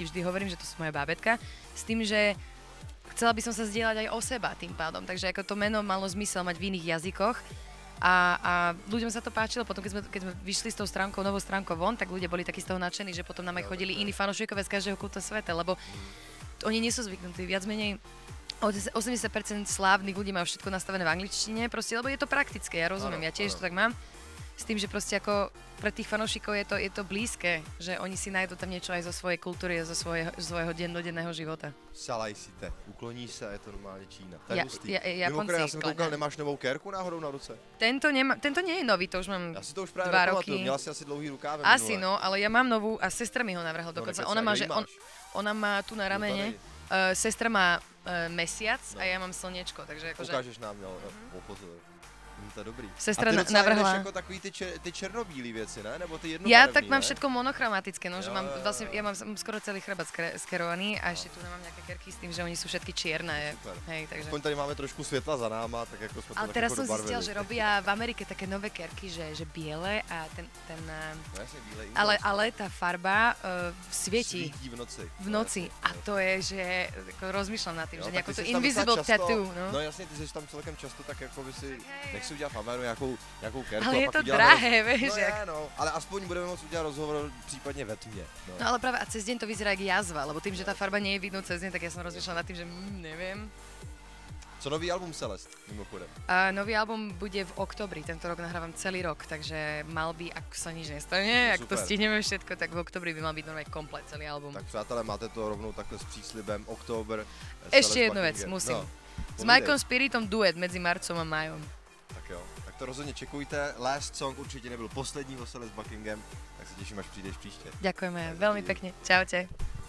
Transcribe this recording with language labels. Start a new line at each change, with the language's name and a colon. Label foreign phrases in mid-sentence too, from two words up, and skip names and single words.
Slovak: Vždy hovorím, že to sú moje bábätka, s tým, že chcela by som sa zdieľať aj o seba tým pádom, takže ako to meno malo zmysel mať v iných jazykoch a ľuďom sa to páčilo, potom keď sme vyšli s tou stránkou, novou stránkou von, tak ľudia boli takí z toho nadšení, že potom nám aj chodili iní fanúšikovia z každého kúta sveta, lebo oni nie sú zvyknutí, viac menej 80% slávnych ľudí majú všetko nastavené v angličtine, proste, lebo je to praktické, ja rozumiem, ja tiež to tak mám. S tým, že proste ako pre tých fanúšikov je to blízke, že oni si nájdú tam niečo aj zo svojej kultúry a zo svojho dennodenného života.
Czech: Sa-lai-si-te, ukloníš se, je to normálně Čína. To je hustý. Mimochodem, já jsem koukal, nemáš novou kérku náhodou na ruce?
Slovak: Tento nie je nový, to už mám 2 roky.
Czech: Já si to už právě nepamatuju, měla si asi dlouhý rukávem. Asi no,
Slovak: ale ja mám novú a sestra mi ho navrhla dokonca. Ona má tu na ramene, sestra má mesiac a ja mám slniečko, takže akože...
Czech: Ukážeš nám, jo, pozor. To je dobrý.
Slovak: Sestra
Czech: a ty docela
Slovak: navrhla.
Czech: jako takový ty černobílý věci, ne? Nebo ty jednobarevný,
Slovak: Ja tak mám
Czech: ne?
Slovak: všetko monochromatické, no, že
Czech: Jo,
Slovak: mám
Czech: jo,
Slovak: vlastne,
Czech: jo.
Slovak: ja mám skoro celý chrbát skerovaný a ešte tu nemám nejaké kerky s tým, že oni sú všetky čierne. Super. Hej, takže.
Czech: Aspoň tady máme trošku světla za náma, tak jako jsme to
Slovak: Ale
Czech: tak
Slovak: teraz
Czech: jako
Slovak: som
Czech: dobarvili.
Slovak: zistil, že robia v Amerike také nové kerky, že biele a
Czech: No jasně, bílej
Slovak: ale tá farba svieti
Czech: svítí v noci.
Slovak: v noci a to je, že ako rozmýšľam nad tým,
Czech: Jo,
Slovak: že
Czech: tak
Slovak: nejako
Czech: ty
Slovak: to
Czech: jsi tam docela
Slovak: invisible
Czech: často-
Slovak: tattoo, no.
Czech: No jasně, ty jsi tam celkem často, tak jako by si,
Slovak: hej,
Czech: nech si udělat Faveru nějakou kerku
Slovak: Ale
Czech: a
Slovak: je
Czech: pak
Slovak: to
Czech: uděláme
Slovak: drahé, vieš,
Czech: No jak. je, no, ale aspoň budeme moct udělat rozhovor případně ve tmě.
Slovak: No ale práve a cez deň to vyzerá jak jazva, lebo tým, že tá farba nie je vidno cez deň, tak ja som rozmýšľala nad tým, že neviem.
Czech: Co nový album Celest, mimochodem?
Slovak: A nový album bude v oktobri, tento rok nahrávam celý rok, takže mal by, ak sa nič nestane,
Czech: No,
Slovak: ak to
Czech: super.
Slovak: stihneme všetko, tak v oktobri by mal byť normálne komplet celý album.
Czech: Tak přátelé, máte to rovnou takhle s příslibem október.
Slovak: Ešte jednu vec, musím.
Czech: No,
Slovak: S Mikeom Spiritom duet medzi marcom a majom.
Czech: tak jo, tak to rozhodně čekujte. Last Song určitě nebyl poslední o Celest Buckingham, tak se těším, až přijdeš příště.
Slovak: Ďakujeme veľmi pekne. Čaute.